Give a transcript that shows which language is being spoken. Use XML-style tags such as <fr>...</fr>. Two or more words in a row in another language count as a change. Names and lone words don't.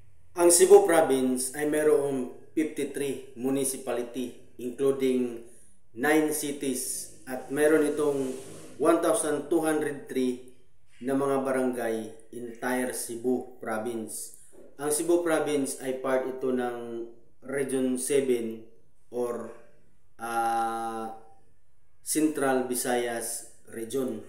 <tl>Ang Cebu Province ay mayroong 53 municipality</tl> <en>including 9 cities</en> <tl>at mayroon itong 1,203 na mga barangay entire Cebu Province. Ang Cebu Province ay part ito ng Region 7 or Central Visayas Region.</tl>